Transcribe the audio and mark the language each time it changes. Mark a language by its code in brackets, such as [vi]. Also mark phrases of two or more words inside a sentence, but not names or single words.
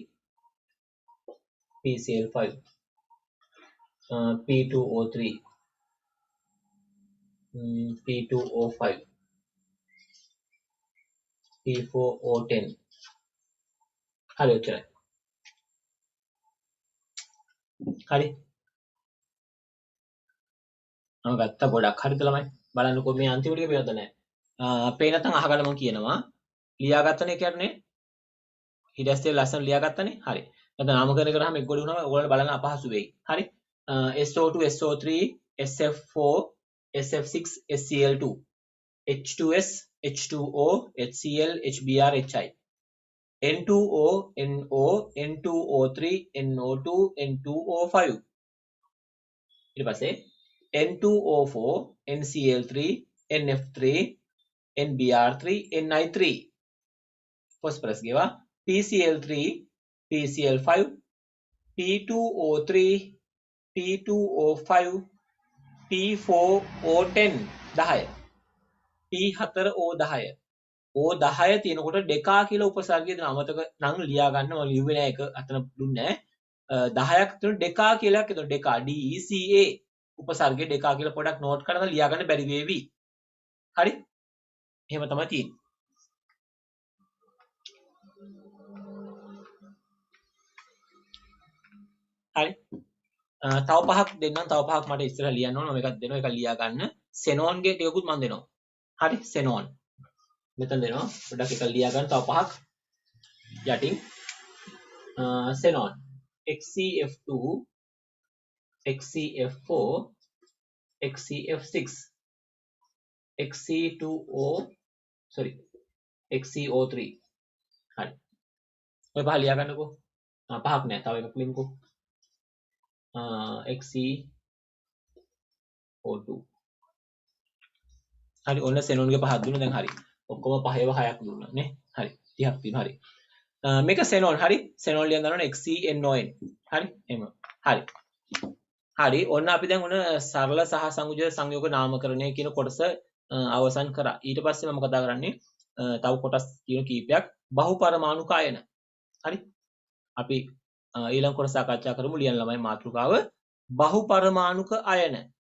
[si] PCl5 P2O3 P2O5 P4O10 හරි ඔච්චරයි හරි මම ගත්ත ගොඩක් හරිද ළමයි බලන්නකෝ මේ අන්තිම ටික පේනවද නැහැ පේ නැත්නම් අහගන්න මම කියනවා ලියාගත්තනේ කියන්නේ හිඩස්තේ ලස්සන ලියාගත්තනේ හරි නැත්නම් නාමකරණය කරාම එක් ගොඩ වුණාම ඔයාලට බලන්න අපහසු වෙයි හරි SO2 SO3 SF4 SF6 SCl2 H2S H2O HCl HBr HI N2O NO N2O3 NO2 N2O5 ඊට පස්සේ N2O4 NCl3 NF3 NBr3 NI3 phosphorus ගෙවා PCl3 PCl5 P2O3 P2O5 P4O10 10 P4O10 O10 තියෙනකොට ඩෙකා කියලා උපසර්ගය දෙන අමතක නම් ලියා ගන්න මම ලිව්වේ නෑ ඒක අතන දුන්නේ නෑ 10ක් තියෙන ඩෙකා කියලා කියනවා ඩෙකා DECA උපසර්ගයේ ඩෙකා කියලා පොඩක් නෝට් කරලා ලියා ගන්න බැරි වේවි. හරි? එහෙම තමයි තියෙන්නේ. හරි. තව පහක් දෙන්නම්. තව පහක් මට ඉස්සරහ ලියන්න ඕන. මම එකක් දෙනවා. ඒක ලියා ගන්න. සෙනෝන්ගේ ටිකකුත් මම දෙනවා. හරි? සෙනෝන්. මෙතන දෙනවා. පොඩක් එක ලියා ගන්න. තව පහක් යටින්. xenon xcf2 xcf4 xcf6 xc2o sorry xco3 හරි ඔය පහ ලියා ගන්නකෝ පහක් නෑ තව එකක් ලියමුකෝ xco2 හරි ඔන්න xenon ගේ පහක් දුන්නා දැන් හරි ඔක්කොම පහේව හයක් දුන්නා නේ හරි 30ක් තියෙනවා හරි මේක xenon හරි xenon ලියන්න දානවා xenon හරි එහෙම හරි හරි ඔන්න අපි දැන් ඔන්න සරල සහ සංයුජ සංයෝග නාමකරණය කියන කොටස අවසන් කරා ඊට පස්සේ මම කතා කරන්නේ තව කොටස් තියෙන කීපයක් බහුපරමාණු කායන හරි අපි ඊළඟ කොටස සාකච්ඡා කරමු ලියන ළමයි මාතෘකාව බහුපරමාණුක අයන